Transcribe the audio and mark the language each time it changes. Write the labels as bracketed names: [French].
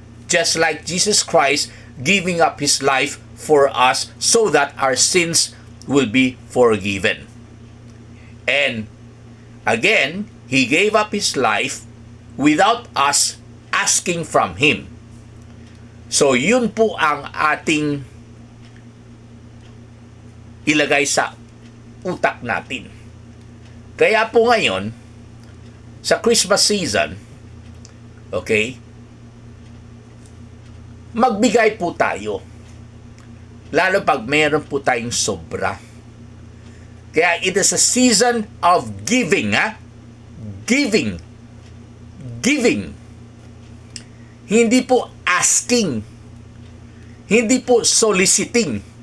[English] Just like Jesus Christ giving up His life for us so that our sins will be forgiven. And again, He gave up His life without us asking from Him. [Filipino] So yun po ang ating ilagay sa utak natin. Kaya po ngayon, sa Christmas season, okay, magbigay po tayo. Lalo pag meron po tayong sobra. [English] Kaya it is a season of giving, ha? Giving. Giving. [Filipino] Hindi po [English] asking. [Filipino] Hindi po soliciting.